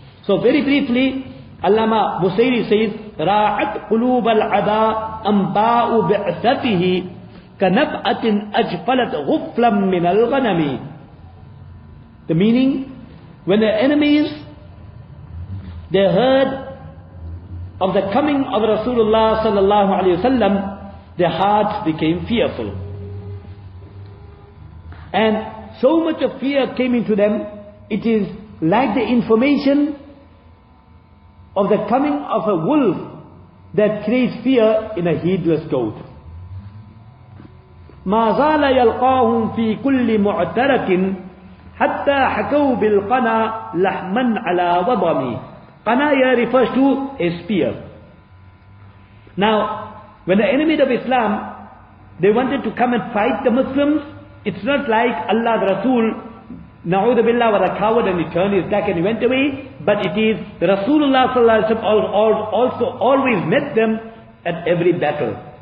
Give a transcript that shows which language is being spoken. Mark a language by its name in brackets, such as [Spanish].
[English] So very briefly, Allama Busayri says, [Arabic] رَاعَتْ قُلُوبَ الْعَدَى أَنْبَاءُ بِعْثَتِهِ كَنَبْأَةٍ أَجْفَلَتْ غُفْلًا مِنَ الْغَنَمِ. [English] The meaning, when the enemies, they heard of the coming of Rasulullah sallallahu alaihi wasallam, their hearts became fearful. And so much of fear came into them, it is like the information of the coming of a wolf that creates fear in a heedless goat. [Arabic] ما زال يلقاهم في كل معترك حتى حكوا بالقنا لحما على وضم. [English] Qana here refers to a spear. Now, when the enemy of Islam, they wanted to come and fight the Muslims, it's not like Allah the Rasul, na'udhu billah, was a coward and he turned his back and he went away, but it is the Rasulullah sallallahu alaihi wasallam also always met them at every battle.